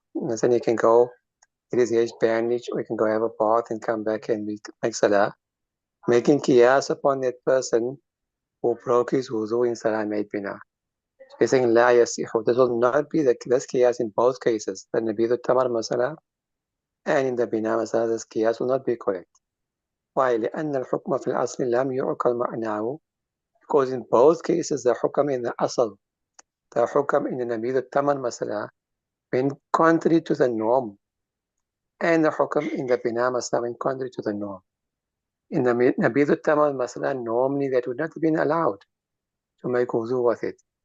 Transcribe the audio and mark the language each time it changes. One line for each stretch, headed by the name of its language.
English: And then he can go, it is his bandage, or he can go have a bath and come back and make salah, making qiyas upon that person who broke his wudu in salah and made bina. So he's saying, la yasihu. This will not be this qiyas in both cases, the nabidhu tamar masala and in the bina masala, this qiyas will not be correct. Why?
Arabic: لأن الحكم في الأصل لم يعقل معناه.
English: Because in both cases, the hukam in the asal, the hukam in the nabidhu tamar masala, went contrary to the norm, and the hukam in the bina masala went contrary to the norm. In the nabidhu tamar masala, normally that would not have been allowed to make wudu with it.